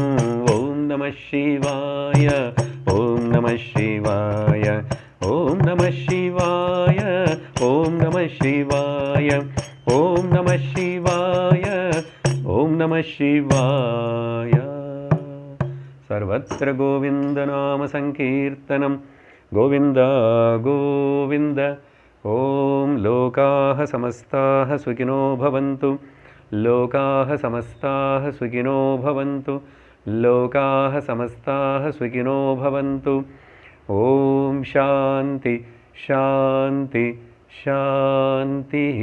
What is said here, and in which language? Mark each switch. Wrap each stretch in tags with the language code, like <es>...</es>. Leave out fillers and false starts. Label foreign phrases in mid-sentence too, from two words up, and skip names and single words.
<sa>ఓం నమః శివాయ, ఓం నమః శివాయ, ఓం నమః శివాయ, ఓం నమః శివాయ, ఓం నమః శివాయ, ఓం నమః శివాయ. సర్వత్ర గోవిందనామ సంకీర్తనం, गोविन्द गोविन्द। ॐ लोकाः समस्ताः सुखिनो भवन्तु, लोकाः समस्ताः सुखिनो भवन्तु, लोकाः समस्ताः सुखिनो भवन्तु। ॐ शान्ति शान्ति शान्तिः।</sa>